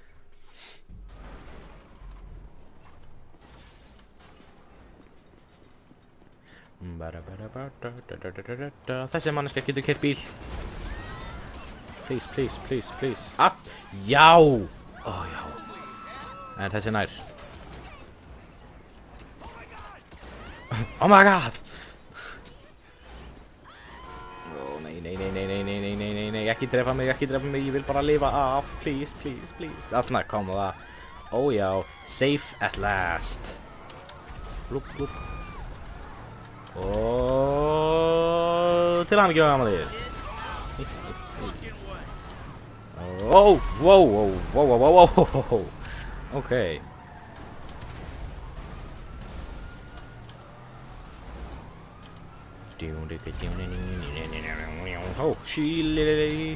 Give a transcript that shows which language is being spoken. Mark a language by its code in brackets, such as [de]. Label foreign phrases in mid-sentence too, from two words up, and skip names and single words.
[is] Þessi manneskja getur keypt bíl. Please. Já! Já. En þessi nær. [en] Oh my god! [is] Nei, ekki drepa mig, ég vil bara lifa af. [en] Please. [is] Þarna kom það. Ó já, [en] safe at last. [is] Blúpp. Og til hamingju amalið. [en] Wow. [is] Ok. Sílili.